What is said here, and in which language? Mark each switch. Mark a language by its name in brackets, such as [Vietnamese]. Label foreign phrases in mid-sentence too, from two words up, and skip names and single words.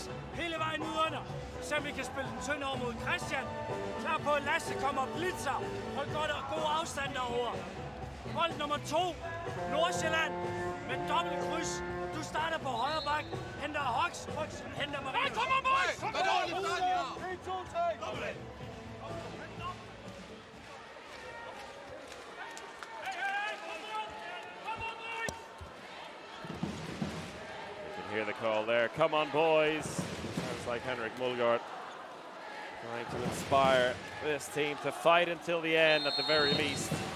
[Danish] Hele vejen ud under. Så vi kan spille den tynd over mod Christian. Klar på, at Lasse kommer og blitzer. Hold godt og god afstand derovre. Bold nummer 2. Nordsjælland med dobbelt kryds. Du starter på højre bak. Henter Hox. Hox henter Marie. Hey, [English] kom on, boys! Kom on, boys! 1, 2, 3. Hear the call there. Come on, boys. Sounds like Henrik Mulgaard trying to inspire this team to fight until the end at the very least.